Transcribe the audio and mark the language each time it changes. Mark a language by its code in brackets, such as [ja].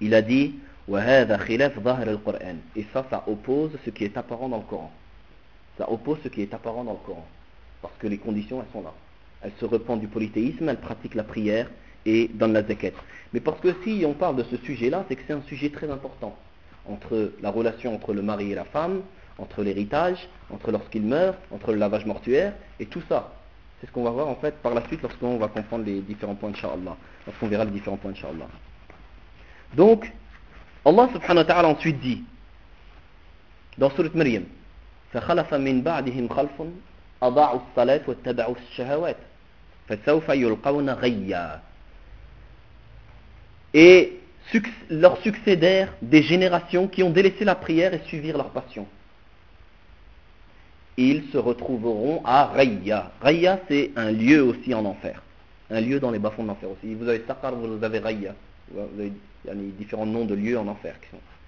[fr] Il a dit, [ar] وَهَذَا خِلَفْ ظَهْرَ الْقُرْآنِ. [fr] Et ça, ça oppose ce qui est apparent dans le Coran. Ça oppose ce qui est apparent dans le Coran. Parce que les conditions, elles sont là. Elle se repent du polythéisme, elle pratique la prière et donne la zakat. Mais parce que si on parle de ce sujet-là, c'est que c'est un sujet très important. Entre la relation entre le mari et la femme, entre l'héritage, entre lorsqu'il meurt, entre le lavage mortuaire, et tout ça. C'est ce qu'on va voir en fait par la suite lorsqu'on va comprendre les différents points, inshallah. Lorsqu'on verra les différents points, inshallah. Donc, Allah subhanahu wa ta'ala ensuite dit, dans Sourate Maryam, [ar] فخلف من بعدهم خلف أضاعوا الصلاة واتبعوا الشهوات فسوف يلقون غيا. [fr] Et leur succédèrent des générations qui ont délaissé la prière et suivirent leur passion. Ils se retrouveront à Ghayya. Ghayya, c'est un lieu aussi en enfer. Un lieu dans les bas-fonds de l'enfer aussi. Vous avez Saqar, vous avez Ghayya. Vous avez, il y a les différents noms de lieux en enfer qui sont.